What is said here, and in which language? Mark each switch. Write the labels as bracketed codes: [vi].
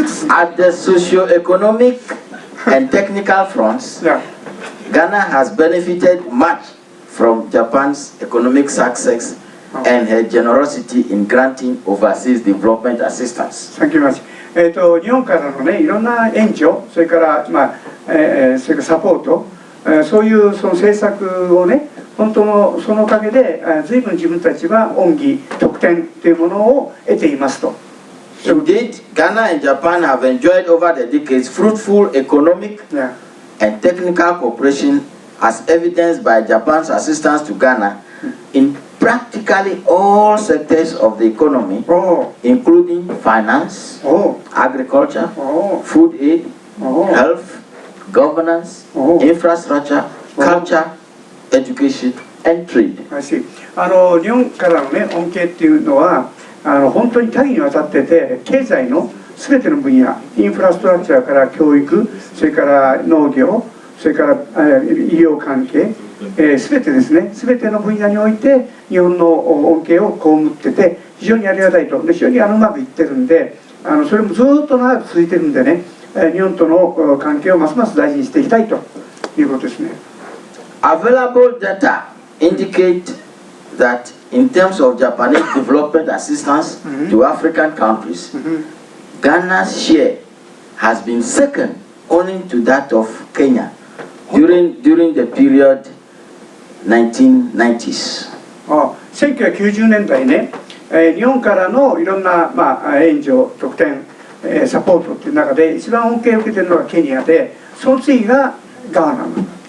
[en] at the socio-economic and technical fronts, Ghana has benefited much from Japan's economic success and her generosity in granting overseas development assistance. Thank you very much. [ja] 日本からのね、いろんな援助、それからそれからサポート、そういうその政策をね、本当のそのおかげで、随分自分たちは恩義、特典というものを得ていますと。 [en] Indeed, Ghana and Japan have enjoyed over the decades fruitful economic and technical cooperation, as evidenced by Japan's assistance to Ghana in practically all sectors of the economy, including finance, agriculture, food aid, health, governance, infrastructure, culture, education, and trade. I see. [ja] 日本からのね、恩恵っていうのは本当に多岐にわたってて、経済のすべての分野、インフラストラクチャーから教育、それから農業、それから医療関係、すべてですね、すべての分野において日本の恩恵を被ってて、非常にありがたいと、非常にうまくいってるんで、それもずっと長く続いてるんでね、日本との関係をますます大事にしていきたいということですね。 [en] Available data indicate that in terms of Japanese development assistance to African countries, Ghana's share has been second only to that of Kenya during the period 1990s. [ja] 1990年代ね、日本からのいろんな、援助、特典、サポートっていう中で一番恩恵を受けているのがケニアで、その次がガーナ。